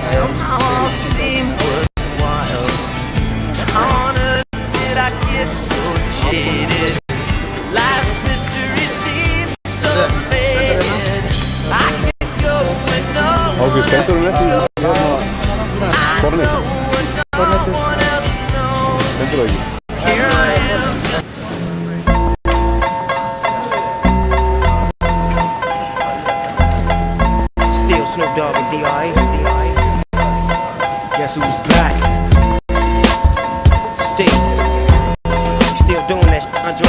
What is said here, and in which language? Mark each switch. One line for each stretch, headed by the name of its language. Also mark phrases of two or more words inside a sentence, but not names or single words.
Icelandic: Ágúst, stendur hún ekki hérna Kornett? Stendur það ekki?
English: Still Snoop Dogg and D.I. Guess who's back? Still doing that shit, Andre?